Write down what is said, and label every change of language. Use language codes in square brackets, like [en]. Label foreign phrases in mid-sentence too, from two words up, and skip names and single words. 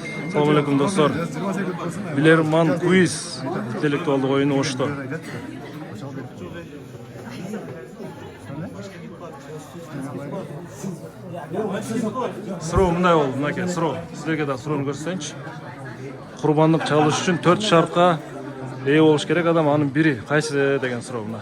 [uz] Assalomu alaykum dostlar. [ky] Билерман quiz интеллектуалдык оюну Ошто. Суроо мындай болду, мынакей суроо. Силерге да суроону көрсөтөйүнчү. Курбандык чалыш үчүн 4 шартка ээ болуш керек адам, анын бири кайсы деген суроо мына.